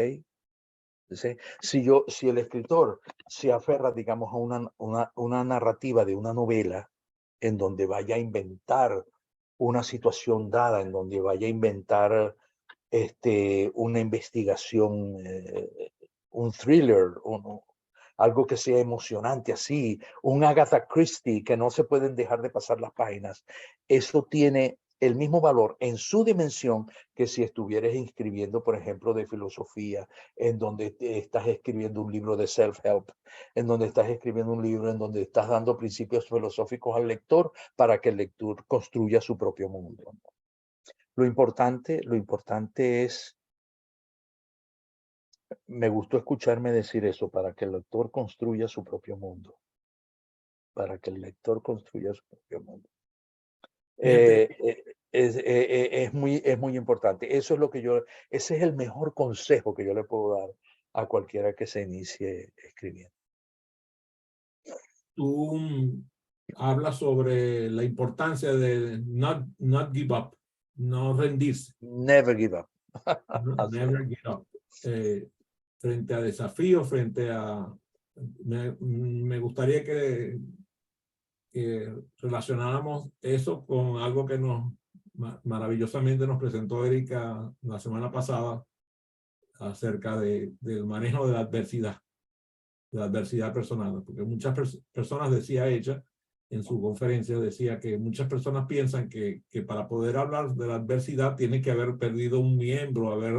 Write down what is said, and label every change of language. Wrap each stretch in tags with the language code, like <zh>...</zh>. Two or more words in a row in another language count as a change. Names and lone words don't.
<es>Entonces, si el escritor se aferra, digamos, a una narrativa de una novela en donde vaya a inventar una situación dada, en donde vaya a inventar una investigación, un thriller, algo que sea emocionante así, un Agatha Christie que no se pueden dejar de pasar las páginas. Eso tiene el mismo valor en su dimensión que si estuvieras inscribiendo, por ejemplo, de filosofía, en donde estás escribiendo un libro de self-help, en donde estás escribiendo un libro en donde estás dando principios filosóficos al lector para que el lector construya su propio mundo. Lo importante es, me gustó escucharme decir eso, para que el lector construya su propio mundo. Para que el lector construya su propio mundo. Es muy importante. Eso es lo que ese es el mejor consejo que yo le puedo dar a cualquiera que se inicie escribiendo. Tú hablas sobre la importancia de</es> <en>not give up,</en> <es>no rendirse.</es> <en>Never give up. Never give up.</en> <es>Frente a desafíos, frente a... Me gustaría que relacionáramos eso con algo que maravillosamente nos presentó Erika la semana pasada acerca del manejo de la adversidad personal, porque muchas personas, decía ella en su conferencia, decía que muchas personas piensan que para poder hablar de la adversidad tiene que haber perdido un miembro,</es>